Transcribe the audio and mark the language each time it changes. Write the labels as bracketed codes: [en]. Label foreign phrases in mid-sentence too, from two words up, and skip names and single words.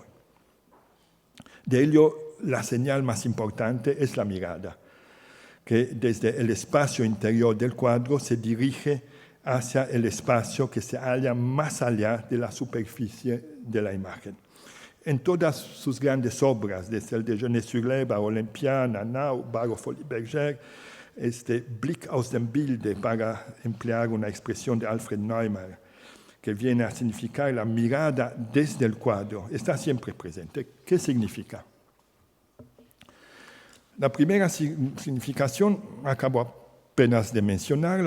[es] De ello, la señal más importante es la mirada, que desde el espacio interior del cuadro se dirige hacia el espacio que se halla más allá de la superficie de la imagen. En todas sus grandes obras, desde el Déjeuner-sur-l'Herbe a Olympia, Nanau, Barock, Folies Bergère, [de] Blick aus dem Bilde, [es] para emplear una expresión de Alfred Neumann, que viene a significar la mirada desde el cuadro, está siempre presente. ¿Qué significa? La primera significación acabo apenas de mencionarla.